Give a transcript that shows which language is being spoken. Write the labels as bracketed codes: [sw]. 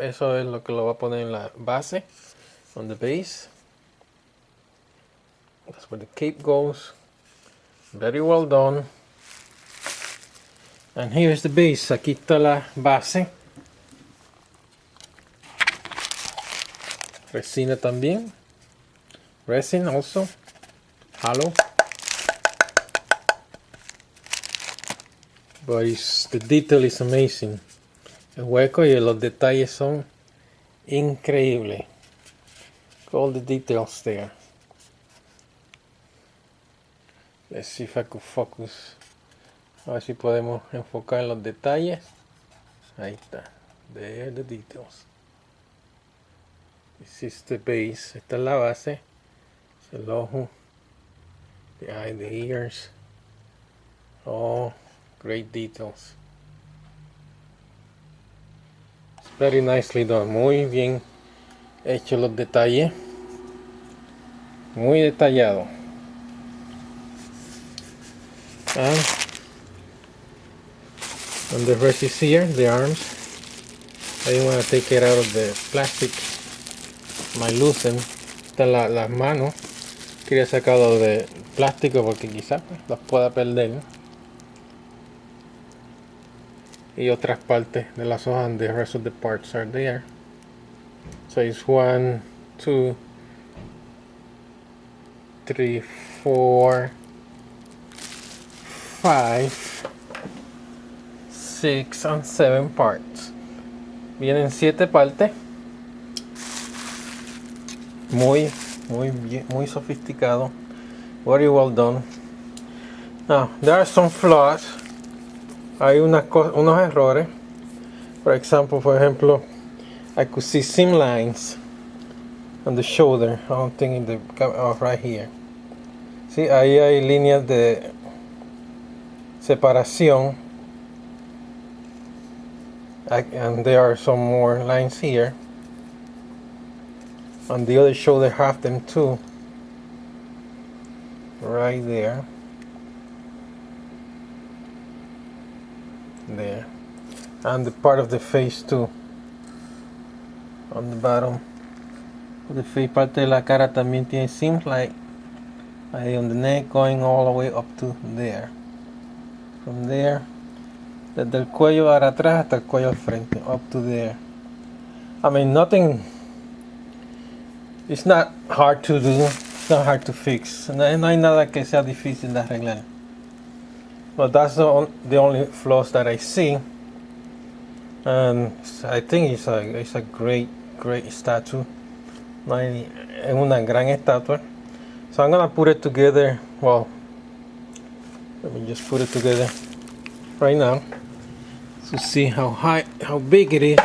[es] Eso es lo que lo va a poner en la base, [en] on the base. That's where the cape goes. Very well done. And here's the base. [es] Aquí está la base. Resina también. [en] Resin also. Hollow. But the detail is amazing. [es] El hueco y los detalles son increíbles. [en] All the details there. Let's see if I could focus. [es] A ver si podemos enfocar los detalles. Ahí está. [en] There the details. This is the base. [es] Esta es la base. Es el ojo. [en] The eye, the ears. Oh, great details. It's very nicely done. [es] Muy bien hecho los detalles. Muy detallado. [en] And the rest is here, the arms. I didn't want to take it out of the plastic. My loosen. [es] Están las manos. Quería sacarlo de plástico porque quizás las pueda perder. Y otras partes de las hojas, [en] and the rest of the parts are there. So it's 1, 2, 3, 4, 5, 6 and 7 parts. [es] Vienen 7 partes. Muy sofisticado. [en] Very well done. Now there are some flaws. [es] Hay unos errores. [en] For ejemplo, I could see seam lines on the shoulder. I don't think in the right here. [es] Sí, ahí hay líneas de separación. [en] And there are some more lines here. On the other shoulder, have them too. Right there. There. And the part of the face too. On the bottom. The face, [es] parte de la cara también tiene [en] seams like ahí on the neck, going all the way up to there. From there, [es] desde el cuello para atrás hasta el cuello al frente, [en] up to there. I mean, nothing. It's not hard to do. It's not hard to fix. [es] No hay nada que sea difícil de arreglar. [en] But that's the only flaws that I see. And I think it's a great statue. [es] Es una gran estatua. [en] So I'm gonna put it together. Well, let me just put it together right now to see how big it is.